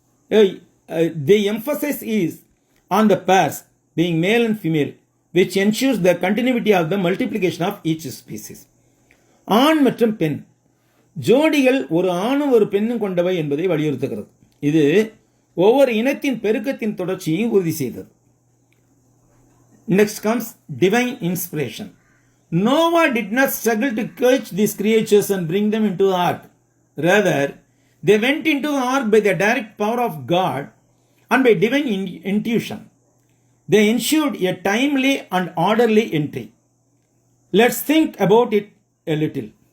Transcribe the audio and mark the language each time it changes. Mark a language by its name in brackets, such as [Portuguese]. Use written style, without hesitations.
[English] The emphasis is on the pairs being male and female, which ensures the continuity of the multiplication of each species. [Tamil] ஆண் மற்றும் பெண் ஜோடிகள் ஒரு ஆணும் ஒரு பெண்ணும் கொண்டவை என்பதை வலியுறுத்துகிறது. இது ஒவ்வொரு இனத்தின் பெருக்கத்தின் தொடர்ச்சியை உறுதி செய்தது. [English] Next comes divine inspiration. Noah did not struggle to catch these creatures and bring them into the ark. Rather, they went into the ark by the direct power of God and by divine intuition. They ensured a timely and orderly entry. Let's think about it a little.